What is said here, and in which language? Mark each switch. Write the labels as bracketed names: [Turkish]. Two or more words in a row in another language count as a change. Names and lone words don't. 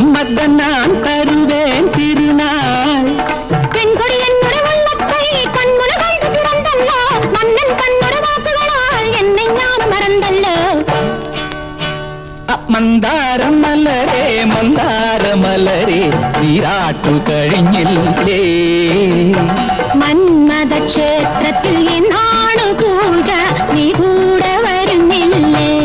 [Tamil] முத்தம் நான் தருவேன் திருநாள். பெண்கொடி என்னுடைய உள்ளத்தை கண்முன கண்டு பிறந்தல்ல, மன்னன் தன்னுடைய வாக்குகளால் என்னை ஞானம் மறந்தல்ல. [Malayalam] മന്ദാരം മലരേ മന്ദാര മലരേ നീരാട്ടു കഴിഞ്ഞില്ലേ. മന്മഥ ക്ഷേത്രത്തിൽ എന്നാണ് പൂജ, നീ കൂടെ വരുന്നില്ലേ.